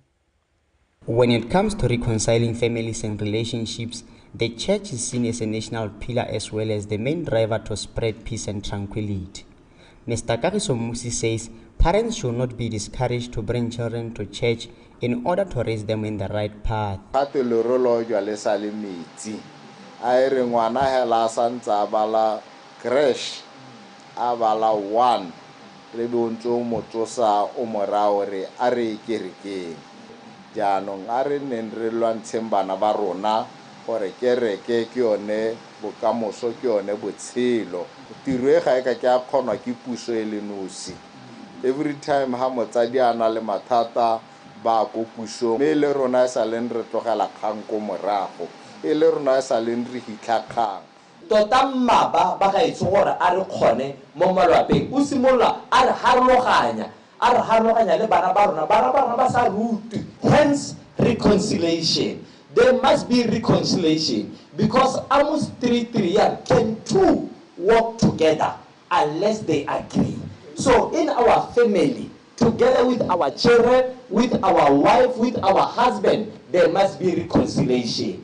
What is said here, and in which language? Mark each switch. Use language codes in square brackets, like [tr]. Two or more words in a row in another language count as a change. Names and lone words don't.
[en] When it comes to reconciling families and relationships, the church is seen as a national pillar as well as the main driver to spread peace and tranquility. Mr. Kagiso Musi says parents should not be discouraged to bring children to church in order to raise them in the right path. [tn] Jaanong a re neng re lwantsheng bana ba rona gore kereke ke yone bokamoso ke yone botshelo. Tiro e ga e ka ke a kgonwa ke puso e le nosi. [en] Every time [tn] ha motsadi a na le mathata ba ko pusong mme le rona e sa leng re tlogela kgang ko morago e le rona e sa leng re hitlha kgang. Tota mmaba ba ga itse gore a re kgone mo malapeng o simolola a re harologanya le bana ba rona ba sa ruti. [en] Hence reconciliation. There must be reconciliation because almost 3 years can two work together unless they agree. So in our family, together with our children, with our wife, with our husband, there must be reconciliation.